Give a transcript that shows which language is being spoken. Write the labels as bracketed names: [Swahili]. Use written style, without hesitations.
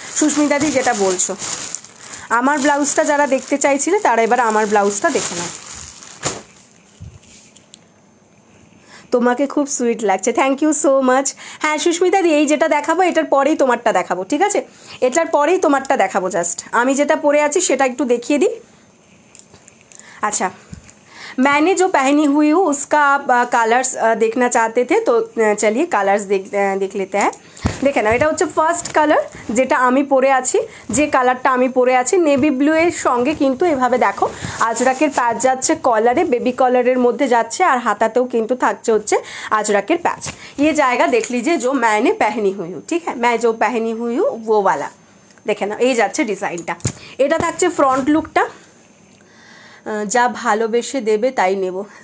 [Bangla] সুস্মিতাদি যেটা বলছো, আমার ব্লাউজটা যারা দেখতে চাইছিলে তারা এবার আমার ব্লাউজটা দেখে নাও। তোমাকে খুব সুইট লাগছে, [English] Thank you so much. [Bangla] হ্যাঁ সুস্মিতাদি, এই যেটা দেখাবো এটার পরেই তোমারটা দেখাবো, ঠিক আছে, এটার পরেই তোমারটা দেখাবো। জাস্ট আমি যেটা পরে আছি সেটা একটু দেখিয়ে দিই। [Hindi] আচ্ছা, मैंने जो पहनी हुई हूँ उसका आप कलर्स देखना चाहते थे, तो चलिए कलर्स देख लेते हैं। [Bangla] देखे ना, এটা হচ্ছে ফার্স্ট কালার যেটা আমি পরে আছি, যে কালারটা আমি পরে আছি নেভি ব্লু এর সঙ্গে কিন্তু এভাবে দেখো আজরাকের প্যাচ যাচ্ছে, কলারে বেবি কলারের মধ্যে যাচ্ছে, আর হাতাতেও কিন্তু থাকছে হচ্ছে আজরাকের প্যাচ। [Hindi] ये जाएगा देख लीजिए जो मैंने पहनी हुई हूँ, ठीक है, मैं जो पहनी हुई हूँ वो वाला [Bangla] দেখে না, এই যাচ্ছে ডিজাইনটা। এটা থাকছে ফ্রন্ট লুকটা, যা ভালোবেসে দেবে তাই নেব।